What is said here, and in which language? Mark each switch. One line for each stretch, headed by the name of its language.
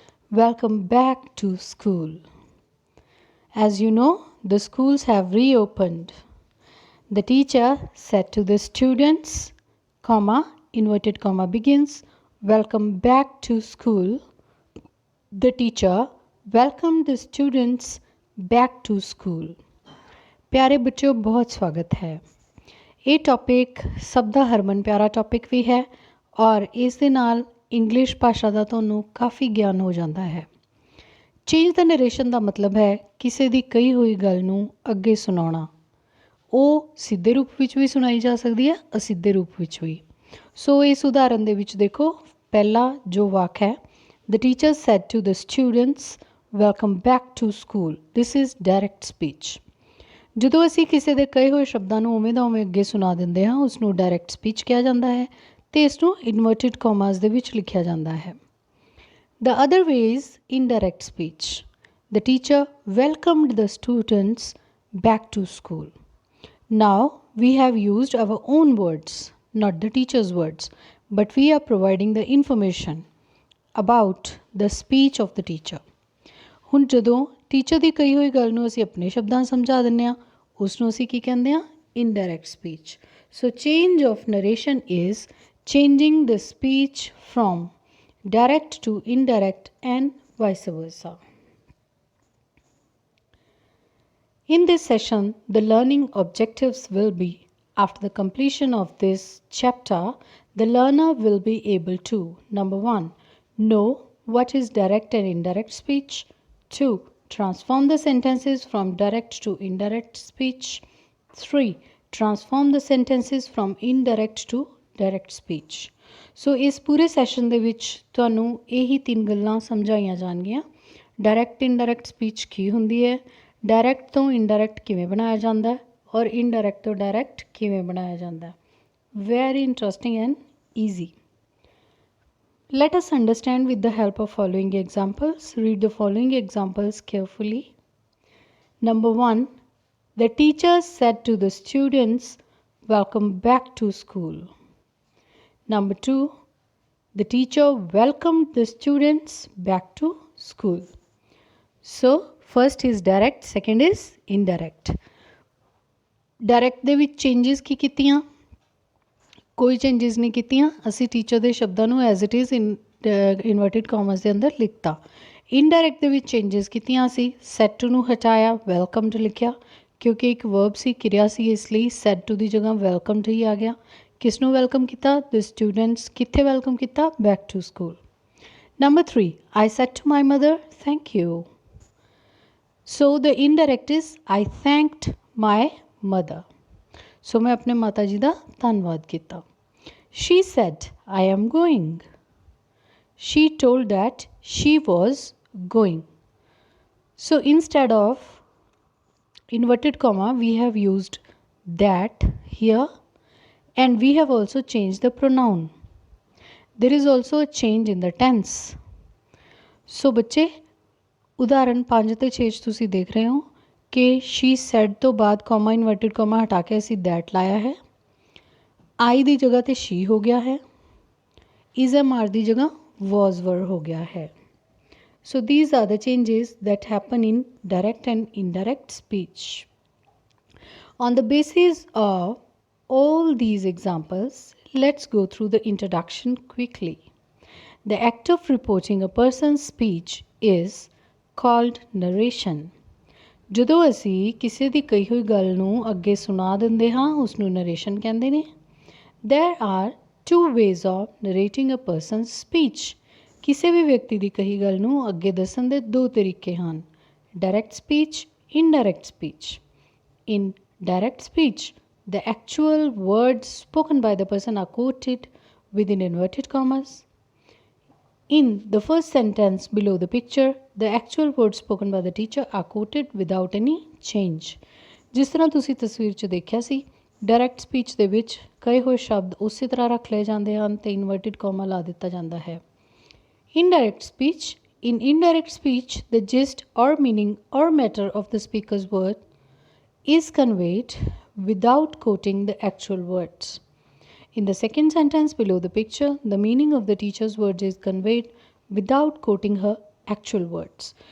English: Welcome back to school. As you know, the schools have reopened. The teacher said to the students, comma, inverted comma begins, welcome back to school. The teacher welcomed the students back to school.
Hindi: प्यारे बच्चों, बहुत स्वागत है।
Punjabi: ਇਹ topic ਸਭ ਦਾ ਹਰਮਨ ਪਿਆਰਾ topic ਵੀ ਹੈ ਔਰ ਇਸ ਦੇ ਨਾਲ ਇੰਗਲਿਸ਼ ਭਾਸ਼ਾ ਦਾ ਤੁਹਾਨੂੰ ਕਾਫੀ ਗਿਆਨ ਹੋ ਜਾਂਦਾ ਹੈ। ਚੇਂਜ ਦਾ ਨਰੇਸ਼ਨ ਦਾ ਮਤਲਬ ਹੈ ਕਿਸੇ ਦੀ ਕਹੀ ਹੋਈ ਗੱਲ ਨੂੰ ਅੱਗੇ ਸੁਣਾਉਣਾ। ਉਹ ਸਿੱਧੇ ਰੂਪ ਵਿੱਚ ਵੀ ਸੁਣਾਈ ਜਾ ਸਕਦੀ ਹੈ, ਅਸਿੱਧੇ ਰੂਪ ਵਿੱਚ ਵੀ। ਸੋ ਇਸ ਉਦਾਹਰਨ ਦੇ ਵਿੱਚ ਦੇਖੋ, ਪਹਿਲਾ ਜੋ ਵਾਕ ਹੈ,
English: The teacher said to the students welcome back to school. This is direct speech.
Punjabi: ਜਦੋਂ ਅਸੀਂ ਕਿਸੇ ਦੇ ਕਹੇ ਹੋਏ ਸ਼ਬਦਾਂ ਨੂੰ ਉਵੇਂ ਦਾ ਉਵੇਂ ਅੱਗੇ ਸੁਣਾ ਦਿੰਦੇ ਹਾਂ, ਉਸ ਨੂੰ ਡਾਇਰੈਕਟ ਸਪੀਚ ਕਿਹਾ ਜਾਂਦਾ ਹੈ ਅਤੇ ਇਸ ਨੂੰ ਇਨਵਰਟਿਡ ਕੋਮਾਸ ਦੇ ਵਿੱਚ ਲਿਖਿਆ ਜਾਂਦਾ ਹੈ।
English: The other way is indirect speech. The teacher welcomed the students back to school. Now we have used our own words, not the teacher's words, but we are providing the information about the speech of the teacher.
Punjabi: ਹੁਣ ਜਦੋਂ teacher ਦੀ ਕਹੀ ਹੋਈ ਗੱਲ ਨੂੰ ਅਸੀਂ ਆਪਣੇ ਸ਼ਬਦਾਂ ਸਮਝਾ ਦਿੰਦੇ ਹਾਂ, ਉਸ ਨੂੰ ਅਸੀਂ ਕੀ ਕਹਿੰਦੇ ਹਾਂ?
English: Indirect speech. So change of narration is changing the speech from direct to indirect and vice versa. In this session, the learning objectives will be, after the completion of this chapter, the learner will be able to, number 1, know what is direct and indirect speech. 2, transform the sentences from direct to indirect speech. 3, transform the sentences from indirect to direct speech.
Punjabi: ਸੋ ਇਸ ਪੂਰੇ session ਦੇ ਵਿੱਚ ਤੁਹਾਨੂੰ ਇਹੀ 3 ਗੱਲਾਂ ਸਮਝਾਈਆਂ ਜਾਣਗੀਆਂ। Direct indirect speech ਕੀ ਹੁੰਦੀ ਹੈ, ਡਾਇਰੈਕਟ ਤੋਂ ਇਨਡਾਇਰੈਕਟ ਕਿਵੇਂ ਬਣਾਇਆ ਜਾਂਦਾ ਔਰ ਇਨਡਾਇਰੈਕਟ ਤੋਂ ਡਾਇਰੈਕਟ ਕਿਵੇਂ ਬਣਾਇਆ ਜਾਂਦਾ।
English: Very interesting and easy. Let us understand with the help of following examples. Read the following examples carefully. Number 1, the teacher said to the students, welcome back to school. Number 2, the teacher welcomed the students back to school. So, first is direct, second is indirect.
Punjabi: Direct ਦੇ ਵਿੱਚ changes ਕੀ ਕੀਤੀਆਂ? ਕੋਈ changes ਨਹੀਂ ਕੀਤੀਆਂ। ਅਸੀਂ teacher ਦੇ ਸ਼ਬਦਾਂ ਨੂੰ
English: as it is inverted commas
Punjabi: ਦੇ ਅੰਦਰ ਲਿਖਤਾ। Indirect ਦੇ ਵਿੱਚ changes ਕੀਤੀਆਂ ਅਸੀਂ। said to ਨੂੰ ਹਟਾਇਆ, welcomed ਲਿਖਿਆ, ਕਿਉਂਕਿ ਇੱਕ verb ਸੀ, ਕਿਰਿਆ ਸੀ, ਇਸ ਲਈ said to ਦੀ ਜਗ੍ਹਾ welcomed ਹੀ ਆ ਗਿਆ। ਕਿਸ ਨੂੰ ਵੈਲਕਮ ਕੀਤਾ?
English: The students.
Punjabi: ਕਿੱਥੇ ਵੈਲਕਮ ਕੀਤਾ?
English: Back to school. Number 3, I said to my mother, thank you. So the indirect is I thanked my mother.
Punjabi: So ਮੈਂ ਆਪਣੇ ਮਾਤਾ ਜੀ ਦਾ ਧੰਨਵਾਦ ਕੀਤਾ।
English: She said, I am going. She told that she was going. So instead of inverted comma, we have used that here. And we have also changed the pronoun. There is also a change in the tense.
Punjabi: So ਬੱਚੇ, ਉਦਾਹਰਨ 5 ਅਤੇ 6 ਤੁਸੀਂ ਦੇਖ ਰਹੇ ਹੋ ਕਿ she said ਤੋਂ ਬਾਅਦ comma inverted comma ਹਟਾ ਕੇ ਅਸੀਂ that ਲਾਇਆ ਹੈ। I ਦੀ ਜਗ੍ਹਾ ਤੇ she ਹੋ ਗਿਆ ਹੈ।
English: is am are
Punjabi: ਦੀ ਜਗ੍ਹਾ
English: was were
Punjabi: ਹੋ ਗਿਆ ਹੈ।
English: So these are the changes that happen in direct and indirect speech. On the basis of all these examples, let's go through the introduction quickly. The act of reporting a person's speech is called narration.
Punjabi: ਜਦੋਂ ਅਸੀਂ ਕਿਸੇ ਦੀ ਕਹੀ ਹੋਈ ਗੱਲ ਨੂੰ ਅੱਗੇ ਸੁਣਾ ਦਿੰਦੇ ਹਾਂ, ਉਸ ਨੂੰ ਨਰੇਸ਼ਨ ਕਹਿੰਦੇ ਨੇ।
English: There are 2 ways of narrating a person's speech.
Punjabi: ਕਿਸੇ ਵੀ ਵਿਅਕਤੀ ਦੀ ਕਹੀ ਗੱਲ ਨੂੰ ਅੱਗੇ ਦੱਸਣ ਦੇ 2 ਤਰੀਕੇ ਹਨ, direct speech, indirect speech.
English: In direct speech, the actual words spoken by the person are quoted within inverted commas. In the first sentence below the picture, the actual words spoken by the teacher are quoted without any change.
Punjabi: ਜਿਸ ਤਰ੍ਹਾਂ ਤੁਸੀਂ ਤਸਵੀਰ 'ਚ ਦੇਖਿਆ ਸੀ, direct speech ਦੇ ਵਿੱਚ ਕਹੇ ਹੋਏ ਸ਼ਬਦ ਉਸੇ ਤਰ੍ਹਾਂ ਰੱਖ ਲਏ ਜਾਂਦੇ ਹਨ ਤੇ ਇਨਵਰਟਿਡ ਕੋਮਾ ਲਾ ਦਿੱਤਾ ਜਾਂਦਾ ਹੈ।
English: Indirect speech. In indirect speech, the gist or meaning or matter of the speaker's word is conveyed without quoting the actual words. In the second sentence below the picture, the meaning of the teacher's words is conveyed without quoting her actual words.